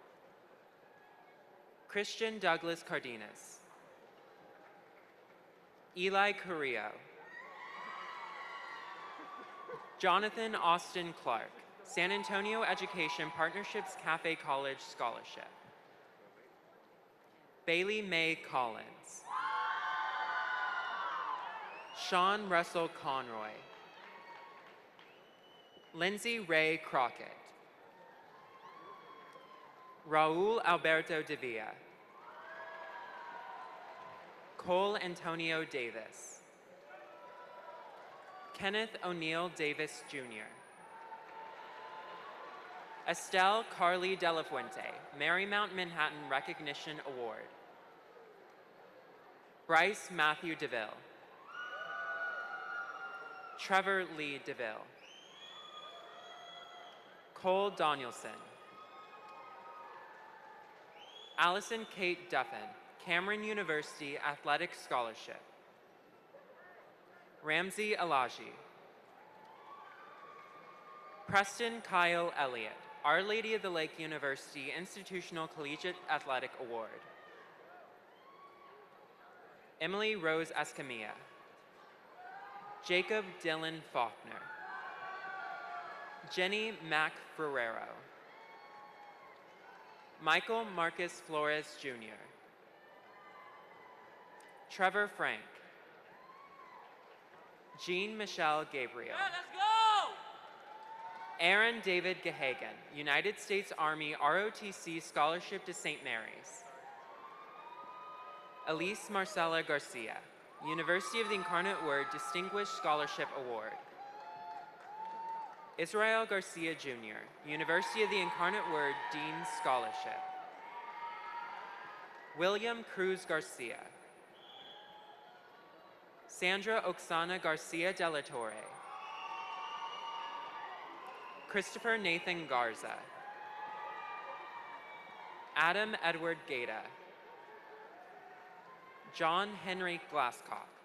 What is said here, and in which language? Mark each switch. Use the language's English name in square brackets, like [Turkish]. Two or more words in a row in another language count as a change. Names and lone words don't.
[English] Christian Douglas Cardenas. Eli Carrillo. Jonathan Austin Clark, San Antonio Education Partnerships Cafe College Scholarship. Bailey Mae Collins. Sean Russell Conroy. Lindsay Ray Crockett. Raul Alberto de Villa. Cole Antonio Davis. Kenneth O'Neill Davis Jr. Estelle Carly De La Fuente, Marymount Manhattan Recognition Award. Bryce Matthew DeVille. Trevor Lee DeVille. Cole Danielson. Allison Kate Duffin, Cameron University Athletic Scholarship. Ramsey Alaji. Preston Kyle Elliott, Our Lady of the Lake University Institutional Collegiate Athletic Award. Emily Rose Escamilla. Jacob Dylan Faulkner. Jenny Mac Ferrero. Michael Marcus Flores Jr. Trevor Frank. Jean Michelle Gabriel. Aaron David Gahagan, United States Army ROTC Scholarship to St. Mary's. Elise Marcela Garcia, University of the Incarnate Word Distinguished Scholarship Award. Israel Garcia Jr., University of the Incarnate Word Dean's Scholarship. William Cruz Garcia. Sandra Oksana Garcia de la Torre. Christopher Nathan Garza. Adam Edward Gaeta. John Henry Glasscock.